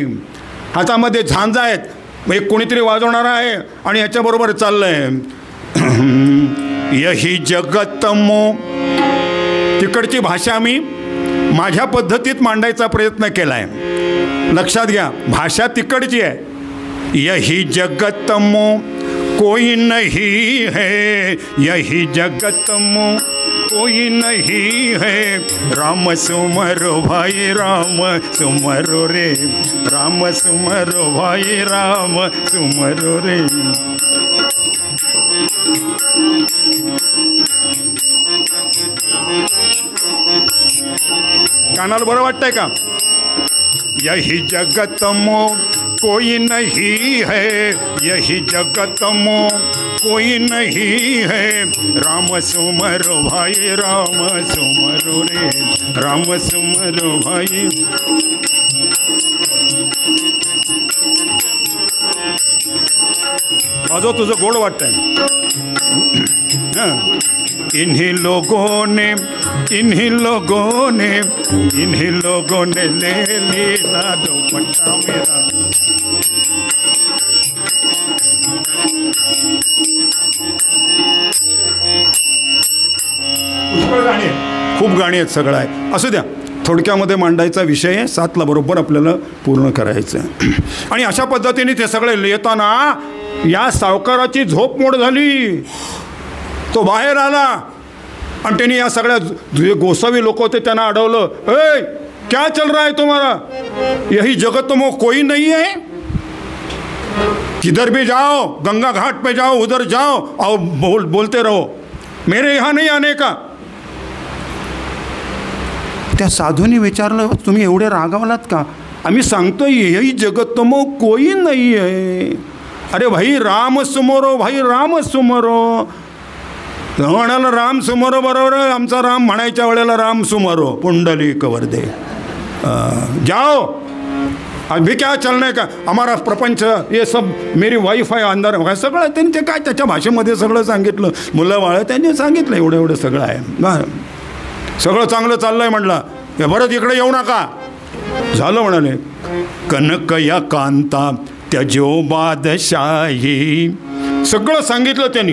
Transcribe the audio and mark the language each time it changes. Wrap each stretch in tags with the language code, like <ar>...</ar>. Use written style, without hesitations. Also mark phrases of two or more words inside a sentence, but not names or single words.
<mr>हातामध्ये झांजा आहेत, एक कोणीतरी वाजवणारा आहे आणि ह्याच्याबरोबर चाललं आहे,</mr> <hi>यही जगत</hi> <mr>तिकडची भाषा मी माझ्या पद्धतीत मांडायचा प्रयत्न केला आहे. लक्षात घ्या, भाषा तिकडची आहे.</mr> <hi>यही जगत मो कोई नहीं है, यही जगत मो कोई नहीं है, राम सुमरो भाई राम सुमरो रे, राम सुमरो भाई राम सुमरो रे.</hi> <mr>कानाला बरं वाटतंय का?</mr> <hi>यही जगत मो कोई नहीं है, यही जगत मो कोई नहीं है, राम सुमरो भाई राम सुमरो रे, राम सुमरो भाई.</hi> <mr>वाजव, तुझं गोड वाटतंय.</mr> <hi>इन्हीं लोगों ने ले लीला दुपट्टा मेरा.</hi> <mr>खूप गाणी आहेत, सगळं आहे. असू द्या, थोडक्यामध्ये मांडायचा विषय आहे. 7ला बरोबर आपल्याला पूर्ण करायचं आहे. आणि अशा पद्धतीने ते सगळे येताना या सावकाराची झोप मोड झाली. तो बाहेर आला आणि त्यांनी या सगळ्या जे गोसावी लोक होते त्यांना अडवलं.</mr> <hi>ए, क्या चल रहा है तुम्हारा? यही जगत में कोई नहीं है, किधर भी जाओ, गंगा घाट पे जाओ, उधर जाओ और बोलते रहो, मेरे यहाँ नहीं आने का.</hi> <mr>त्या साधूंनी विचारलं, तुम्ही एवढे रागावलात का? आम्ही सांगतोय</mr> <hi>यही जगत में कोई नहीं है. अरे भाई राम सुमरो, भाई राम सुमरो.</hi> <mr>म्हणाला</mr> <hi>राम सुमरो</hi> <mr>बरोबर, आमचा राम म्हणायच्या वेळेला</mr> <hi>राम सुमरो</hi> <mr>पुंडलिक वरदे.</mr> <hi>जाओ, अभी क्या चलने का, हमारा प्रपंच ये सब मेरी वाईफ</hi> <mr>आहे अंदर, सगळं त्यांनी ते काय त्याच्या भाषेमध्ये सगळं सांगितलं. मुलं बाळ त्यांनी सांगितलं एवढं एवढं सगळं आहे. सगळं चांगलं चाललंय म्हटलं, परत इकडे येऊ नका. झालं म्हणाले.</mr> <hi>कनक या कांता त्यजो बादशाही,</hi> <mr>सगळं सांगितलं त्यांनी.</mr>